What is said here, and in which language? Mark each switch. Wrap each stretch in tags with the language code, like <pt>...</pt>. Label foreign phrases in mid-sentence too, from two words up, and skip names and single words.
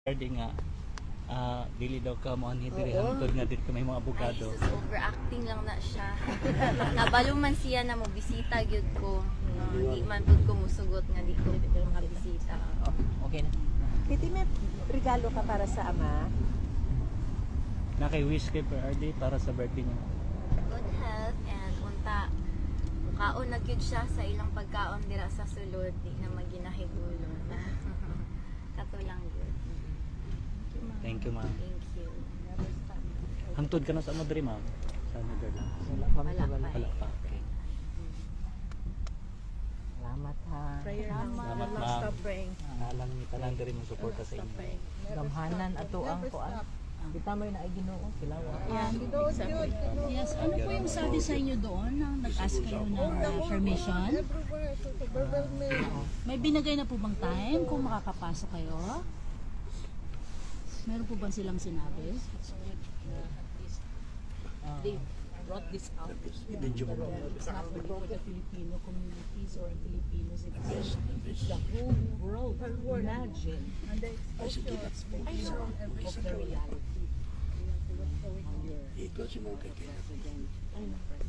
<ceb>Di nga dili daw ka mo ani diri hangtod nga diri ka may mga abogado. Ay, sus, overacting lang na siya. Nabalo man siya na mo bisita gyud ko. Di man pud ko musugot nga di ko makabisita. Okay na. Titi, may regalo ka para sa ama? Naki-wish kay PRD para sa birthday niya.</ceb> <en>Good health and</en> <ceb>unta mukaon na gyud siya sa ilang pagkaon dira sa sulod di na maginahigulon. Kato lang gyud.</ceb> <en>Thank you, ma'am. Thank you.</en> <ceb>Hangtod ka na sa Madrid, ma'am. Sa Madrid. Wala pa. Wala pa. Wala pa. Okay. Salamat ha. Salamat, ma'am. Alang ni tanan diri mo suporta sa inyo. Gamhanan ato ang kuan. Kita mo na ay Ginoo sila wa.</ceb> <tl>Yes, ano po yung sabi sa inyo doon nang nag-ask kayo ng permission? May binigay na po bang time kung makakapasok kayo? Meron po bang silang sinabi?</tl> <en>They brought this out. It's not only for the Filipino communities or Filipino citizens. It's the whole world. Imagine. And the exposure of the reality.</en>